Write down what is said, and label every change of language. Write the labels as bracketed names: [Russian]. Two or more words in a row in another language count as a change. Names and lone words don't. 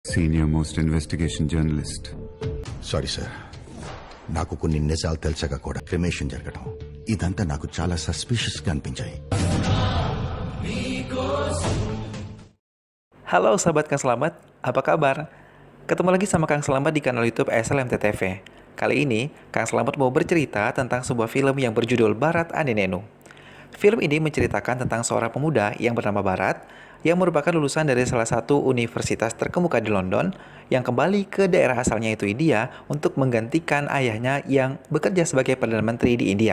[English] Senior most investigation journalist. sorry sir, [Telugu] నాకు కొన్ని నిజాలు తెలిసాక కూడా క్రిమేషన్ జరగడం ఇదంతా నాకు చాలా సస్పిషియస్ గా అనిపించాయి. [Indonesian] Halo sahabat Kang Selamat, apa kabar? Ketemu lagi sama Kang Selamat di kanal YouTube SLMT TV. Kali ini, Kang Selamat mau bercerita tentang sebuah film yang berjudul Barat Ane Nenu. Film ini menceritakan tentang seorang pemuda yang bernama Barat, yang merupakan lulusan dari salah satu universitas terkemuka di London, yang kembali ke daerah asalnya yaitu India untuk menggantikan ayahnya yang bekerja sebagai Perdana Menteri di India.